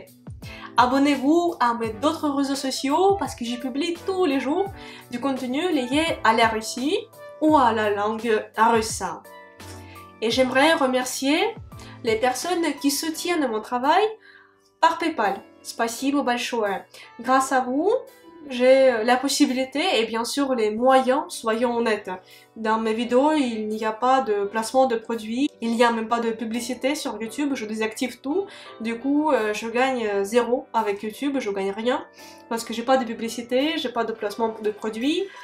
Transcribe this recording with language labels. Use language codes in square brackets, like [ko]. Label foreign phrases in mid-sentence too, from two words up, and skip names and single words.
[fr] Abonnez-vous à mes d'autres réseaux sociaux parce que j'y publie tous les jours du contenu lié à la Russie ou à la langue russe. Et j'aimerais remercier les personnes qui soutiennent mon travail par PayPal. [ru] Спасибо большое. [fr] Grâce à vous, j'ai la possibilité et bien sûr les moyens, soyons honnêtes. Dans mes vidéos, il n'y a pas de placement de produits, il n'y a même pas de publicité sur YouTube, je désactive tout. Du coup, je gagne zéro avec YouTube, je gagne rien parce que j'ai pas de publicité, j'ai pas de placement de produits.